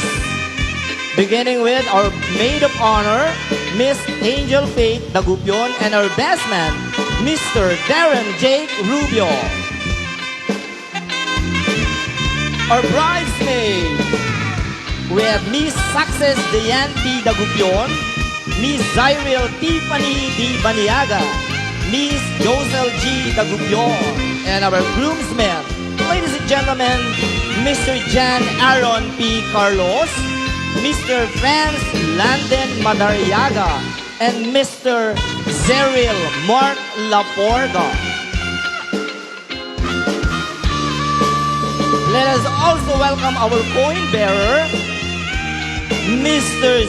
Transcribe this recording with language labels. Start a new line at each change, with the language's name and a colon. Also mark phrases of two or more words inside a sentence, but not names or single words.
English: Beginning with our maid of honor, Miss Angel Faith Dagupion, and our best man, Mr. Darren Jake Rubio. Our bridesmaid, we have Miss Success Diane P. Dagupion, Miss Zyril Tiffany D. Baniaga, Miss Josel G. Dagupion, and our groomsmen, ladies and gentlemen, Mr. Jan Aaron P. Carlos, Mr. Franz Landon Madariaga, and Mr. Zeril Mark Laporga. Let us also welcome our coin bearer, Mr.